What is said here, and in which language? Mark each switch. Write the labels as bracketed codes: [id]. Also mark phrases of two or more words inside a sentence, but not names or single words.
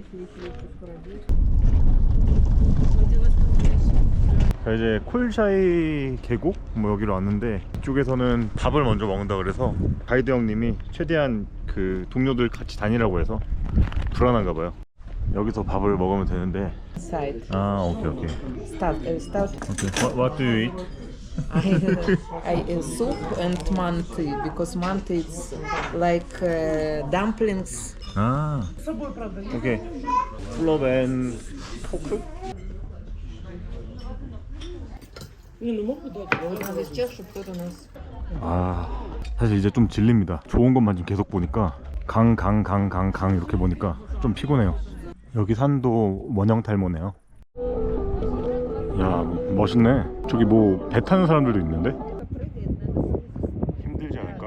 [ko] 자, 이제 콜샤이 계곡 여기로 왔는데 이쪽에서는 밥을 먼저 먹는다 그래서 가이드 형님이 최대한 그 동료들 같이 다니라고 해서 불안한가 봐요. 여기서 밥을 먹으면 되는데. Side. 아, 오케이. Start. [en] 오케이. What do you eat? I soup and manti because manti is like dumplings. 아, okay. plov and fork? [ru] Надо сейчас, чтобы кто-то нас. [ko] 아, 사실 이제 좀 질립니다. 좋은 것만 지금 계속 보니까 강 이렇게 보니까 좀 피곤해요. 여기 산도 원형탈모네요. 야, 멋있네. 저기 뭐 배 타는 사람들도 있는데? 힘들지 않을까?